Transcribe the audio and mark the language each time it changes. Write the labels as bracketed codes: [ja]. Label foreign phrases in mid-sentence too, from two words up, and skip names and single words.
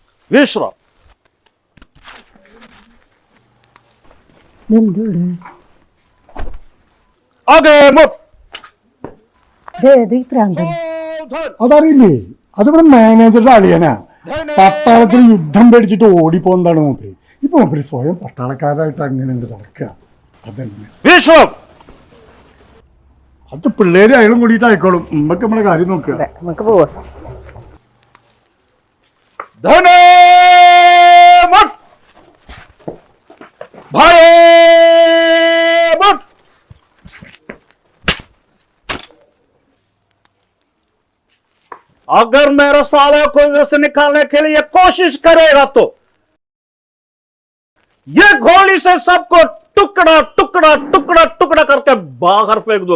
[hi] विश्राम. आगे मुख. [ml] അതറിയില്ലേ, അതിവിടെ മാനേജറുടെ അളിയനാ. പട്ടാളത്തിൽ യുദ്ധം പേടിച്ചിട്ട് ഓടിപ്പോന്നതാണ് മൂപ്പര്. ഇപ്പൊ മൂപ്പര് സ്വയം പട്ടാളക്കാരായിട്ട് അങ്ങനെ ഉണ്ട് നടക്കുക. അതന്നെ [hi] विश्राम. [ml] അത് പിള്ളേര് അയാളും കൂടിയിട്ട് ആയിക്കോളും. നമുക്ക് നമ്മളെ കാര്യം നോക്കുക. നമുക്ക് പോവാ. [hi] धने मत. भाई मत. अगर मेरे साले को इधर से निकालने के लिए कोशिश करेगा तो ये गोली से सबको टुकड़ा टुकड़ा टुकड़ा टुकड़ा करके बाहर फेंक दूंगा.